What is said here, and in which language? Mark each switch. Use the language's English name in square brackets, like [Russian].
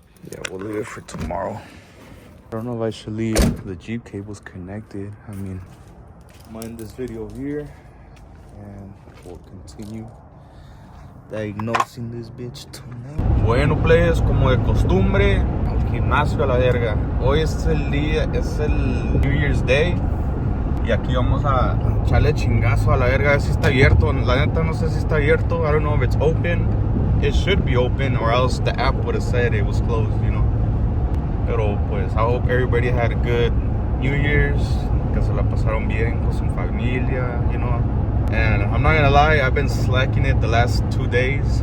[English] Yeah, we'll leave it for tomorrow. I don't know if I should leave the Jeep cables connected. I mean, I'm gonna end this video here and we'll continue diagnosing this bitch tonight. [Spanish] Bueno, pues, como de costumbre, al gimnasio a la verga. Hoy es el New Year's Day. Y aquí vamos a echarle chingazo a la verga, a ver si está abierto. La neta no sé si está abierto. [English] I don't know if it's open. It should be open, or else the app would have said it was closed, you know. [Spanish] Pero pues [English] I hope everybody had a good New Year's, [Spanish] que se la pasaron bien con su familia, [English] you know. And I'm not gonna lie, I've been slacking it the last 2 days.